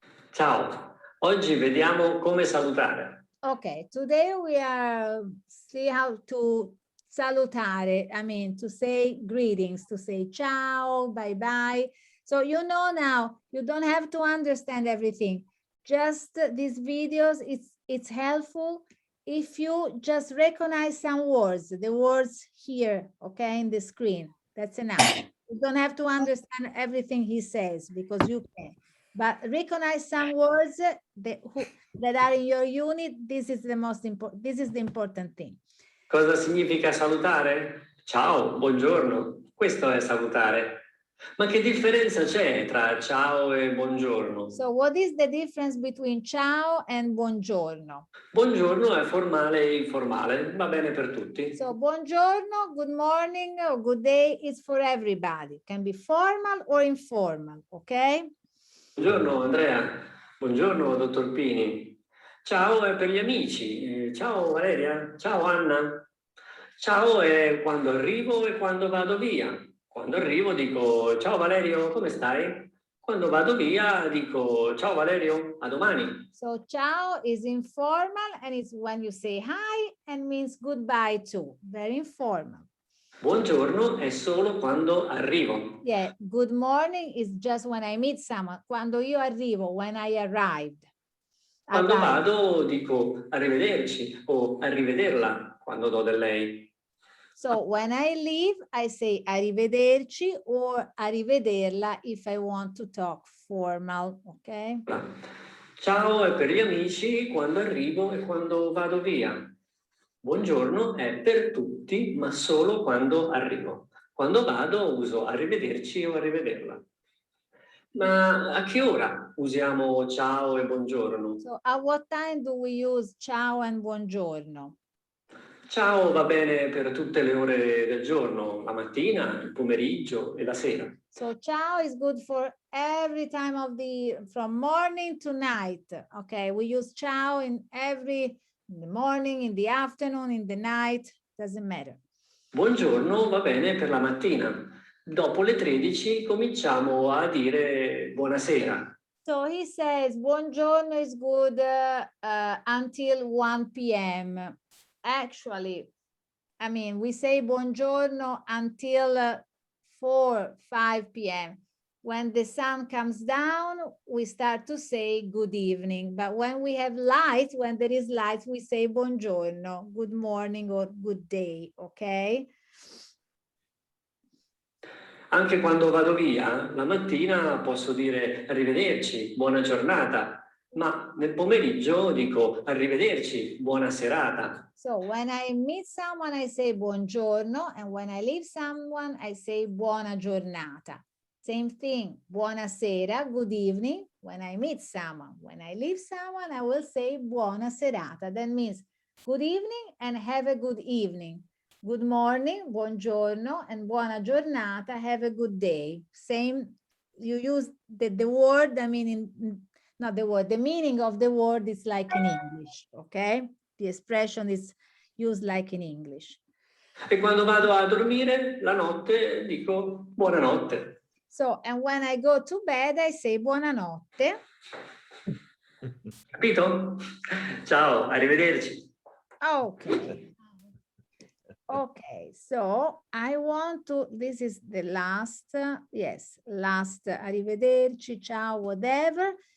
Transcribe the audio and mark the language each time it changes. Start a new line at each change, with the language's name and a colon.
Italian: Ciao, oggi vediamo come salutare.
English: Okay, today we are see how to salutare. I mean, to say greetings, to say ciao, bye bye. So you know now, you don't have to understand everything. Just these videos, it's helpful if you just recognize some words, the words here, okay, in the screen. That's enough. You don't have to understand everything he says because you can. But recognize some words that are in your unit. This is the most important. This is the important thing.
Italian: Cosa significa salutare? Ciao, buongiorno. Questo è salutare. Ma che differenza c'è tra ciao e buongiorno?
English: So what is the difference between ciao and buongiorno?
Italian: Buongiorno è formale e informale, va bene per tutti.
English: So buongiorno, good morning, or good day is for everybody. Can be formal or informal, okay?
Italian: Buongiorno Andrea, buongiorno dottor Pini. Ciao è per gli amici. Ciao Valeria, ciao Anna. Ciao è quando arrivo e quando vado via. Quando arrivo dico ciao Valerio, come stai? Quando vado via dico ciao Valerio, a domani.
English: So ciao is informal and it's when you say hi and means goodbye too. Very informal.
Italian: Buongiorno è solo quando arrivo.
English: Yeah, good morning is just when I meet someone.
Italian: Quando io arrivo,
English: when I arrived.
Italian: Quando
English: Arrived.
Italian: vado dico arrivederci o arrivederla quando do del lei.
English: So when I leave, I say arrivederci or arrivederla if I want to talk formal, okay?
Italian: Ciao è per gli amici quando arrivo e quando vado via. Buongiorno è per tutti, ma solo quando arrivo. Quando vado uso arrivederci o arrivederla. Ma a che ora usiamo ciao e buongiorno?
English: So at what time do we use ciao and buongiorno?
Italian: Ciao va bene per tutte le ore del giorno, la mattina, il pomeriggio e la sera.
English: So ciao is good for every time of from morning to night. Okay, we use ciao in the morning, in the afternoon, in the night, doesn't matter.
Italian: Buongiorno va bene per la mattina. Dopo le 13 cominciamo a dire buonasera.
English: So he says buongiorno is good until 1 p.m. Actually, I mean, we say buongiorno until 4, 5 p.m. When the sun comes down, we start to say good evening. But when we have light, when there is light, we say buongiorno, good morning or good day, okay?
Italian: Anche quando vado via, la mattina posso dire arrivederci, buona giornata, ma nel pomeriggio dico arrivederci, buona serata.
English: So when I meet someone, I say buongiorno, and when I leave someone, I say buona giornata. Same thing, buonasera, good evening. When I meet someone, when I leave someone, I will say buona serata. That means good evening and have a good evening. Good morning, buongiorno, and buona giornata, have a good day. Same, you use the word, I mean, not the word, the meaning of the word is like in English, okay? The expression is used like in English.
Italian: E quando vado a dormire la notte dico buonanotte.
English: So, and when I go to bed, I say buonanotte.
Italian: Capito? Ciao, arrivederci.
English: Okay. Okay, so I want to, this is the last, yes, last, arrivederci, ciao, whatever.